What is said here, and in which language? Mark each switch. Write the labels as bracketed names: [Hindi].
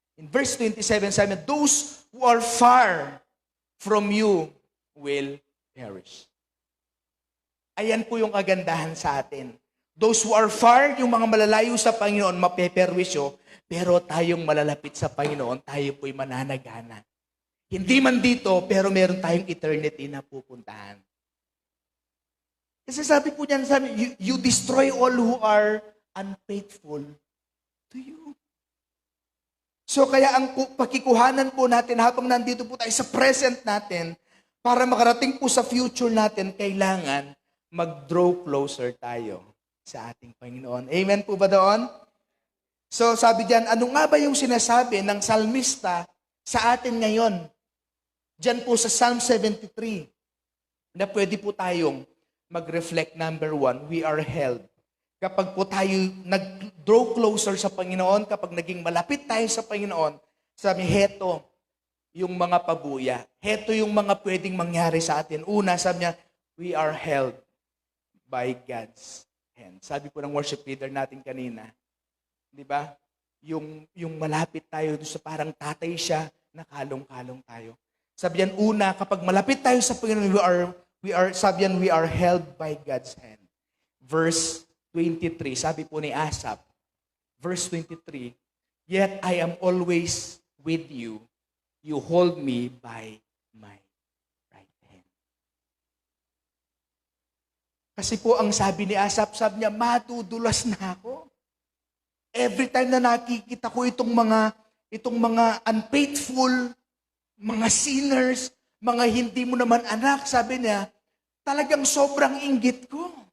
[English] In verse 27, [Filipino] sabi, [English] those who are far from you will perish. [Filipino] Ayan po yung kagandahan sa atin. [English] Those who are far, [Filipino] yung mga malalayo sa Panginoon, mapeperwisyo, pero tayong malalapit sa Panginoon, tayo po'y mananagana. Hindi man dito, pero meron tayong eternity na pupuntahan. Kasi sabi po niyan, [English] you destroy all who are unfaithful to you. [Filipino] So kaya ang pakikuhanan po natin habang nandito po tayo sa present natin, para makarating po sa future natin, kailangan mag-draw closer tayo sa ating Panginoon. Amen po ba doon? So sabi diyan, ano nga ba yung sinasabi ng salmista sa atin ngayon? Diyan po sa Psalm 73, na pwede po tayong mag-reflect. Number 1, [English] we are held. [Filipino] Kapag po tayo nag-draw closer sa Panginoon, kapag naging malapit tayo sa Panginoon, sabi, heto yung mga pabuya. Heto yung mga pwedeng mangyari sa atin. Una, sabi niya, [English] we are held by God's hand. [Filipino] Sabi po ng worship leader natin kanina, di ba? Yung malapit tayo sa parang tatay siya, nakalong-kalong tayo. Sabi yan, una, kapag malapit tayo sa Panginoon, [English] we are held by God's hand. Verse 23, [Filipino] sabi po ni Asaph, [English] verse 23, yet I am always with you. You hold me by my right hand. [Filipino] Kasi po ang sabi ni Asaph, sabi niya, matudulas na ako. [English] Every time [Filipino] na nakikita ko itong mga unfaithful, mga sinners, mga hindi mo naman anak, sabi niya, talagang sobrang inggit ko.